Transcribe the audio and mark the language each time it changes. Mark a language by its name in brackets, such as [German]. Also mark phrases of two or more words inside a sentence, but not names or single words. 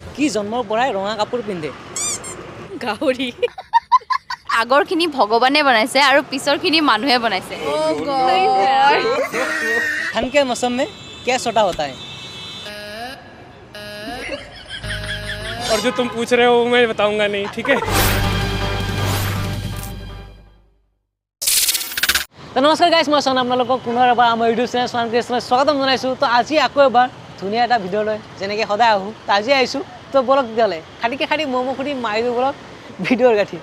[Assamese] কি জন্মৰ পৰাই ৰঙা কাপোৰ পিন্ধে? গাহৰি। আগৰখিনি ভগৱানে বনাইছে আৰু পিছৰখিনি মানুহে বনাইছে। [Hindi] ठंड के मौसम में क्या छोटा होता है? और जो तुम पूछ रहे हो मैं बताऊंगा नहीं, ठीक है? [Assamese] তো নমস্কাৰ গাইছ, মই চন আপোনালোকক পুনৰ এবাৰ আমাৰ ইউটিউব চেনেল স্বান কৃষ্ণলৈ স্বাগতম জনাইছোঁ। তো আজি আকৌ এবাৰ ধুনীয়া এটা ভিডিঅ' লৈ যেনেকৈ সদায় আহোঁ, তো আজি আহিছোঁ। তো বলক তেতিয়াহ'লে খাটি ম'ম' খুটি মাৰি দিওঁ বলক ভিডিঅ'ৰ গাঠি।